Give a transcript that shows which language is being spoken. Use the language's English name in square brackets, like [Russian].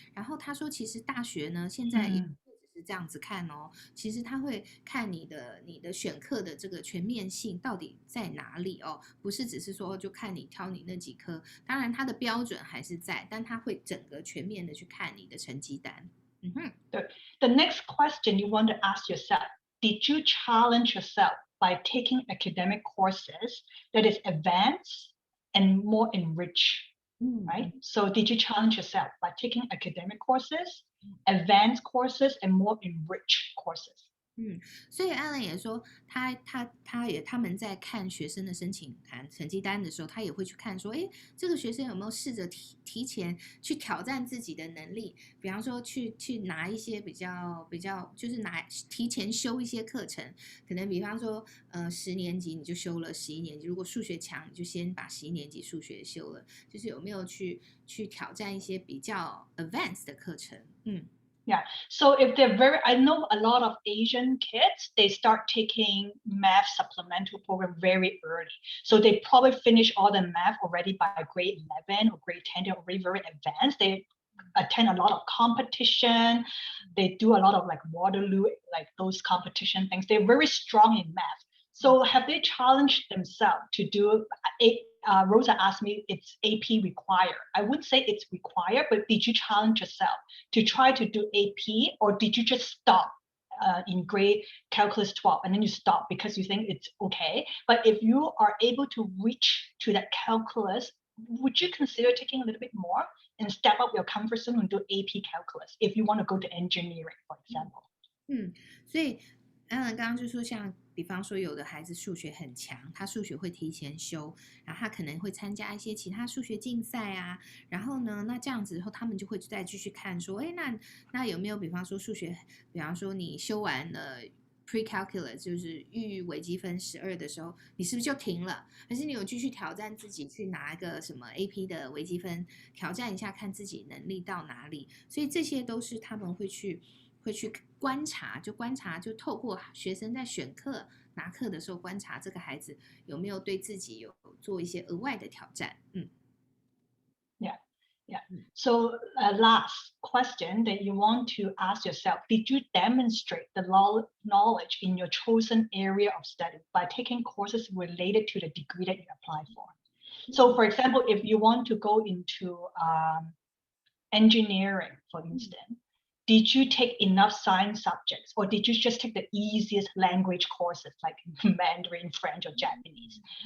[Chinese] 然后他说其实大学呢现在也不只是这样子看哦，其实他会看你的选课的这个全面性到底在哪里哦，不是只是说就看你挑你那几科，当然他的标准还是在，但他会整个全面的去看你的成绩单。 [English] The next question you want to ask yourself, did you challenge yourself by taking academic courses that is advanced and more enriched, right? So did you challenge yourself by taking academic courses, advanced courses, and more enriched courses? [Chinese] 所以 Alan 也说，他们在看学生的申请成绩单的时候，他也会去看说，哎，这个学生有没有试着提前去挑战自己的能力，比方说去拿一些比较就是提前修一些课程，可能比方说10年级你就修了11年级，如果数学强，你就先把11年级数学修了，就是有没有去挑战一些比较 advanced 的课程， [English] Yeah. So if they're I know a lot of Asian kids, they start taking math supplemental program very early. So they probably finish all the math already by grade 11 or grade 10. They're already very advanced. They attend a lot of competition. They do a lot of like Waterloo, like those competition things. They're very strong in math. So have they challenged themselves to do Rosa asked me, it's AP required. I wouldn't say it's required, but did you challenge yourself to try to do AP, or did you just stop in grade calculus 12 and then you stop because you think it's okay? But if you are able to reach to that calculus, would you consider taking a little bit more and step up your comfort zone and do AP calculus if you want to go to engineering, for example? [Chinese] 所以刚刚就说像比方说有的孩子数学很强，他数学会提前修，然后他可能会参加一些其他数学竞赛啊，然后呢，那这样子以后他们就会再继续看说，哎，那有没有比方说数学，比方说你修完了 pre-calculus 就是预微积分12的时候，你是不是就停了？还是你有继续挑战自己去拿一个什么 AP 的微积分，挑战一下看自己能力到哪里？所以这些都是他们会去观察，就透过学生在选课拿课的时候观察这个孩子有没有对自己有做一些额外的挑战。 [English] Yeah. So last question that you want to ask yourself, did you demonstrate the knowledge in your chosen area of study by taking courses related to the degree that you apply for? So for example, if you want to go into engineering, for instance, did you take enough science subjects, or did you just take the easiest language courses like Mandarin, French, or Japanese?